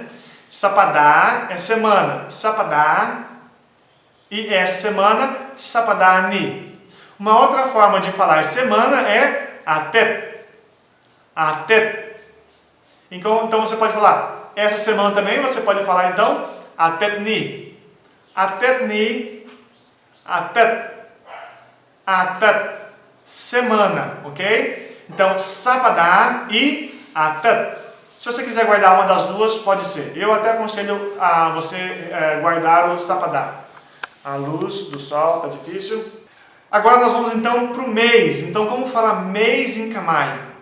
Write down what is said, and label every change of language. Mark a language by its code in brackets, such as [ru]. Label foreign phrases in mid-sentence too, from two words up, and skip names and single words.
[pt] Sapadá é semana, sapadá, e essa semana, sapadani. Uma outra forma de falar semana é atet. Atet. Então você pode falar essa semana também, você pode falar então atetni. [km] អាទិត្យនេះ អាទិត្យ. [pt] Atet. Semana, ok? Então, sapadá e atet. Se você quiser guardar uma das duas, pode ser. Eu até aconselho a você guardar o sapadá. A luz do sol tá difícil. Agora nós vamos então para o mês. Então, como falar mês em Khmer?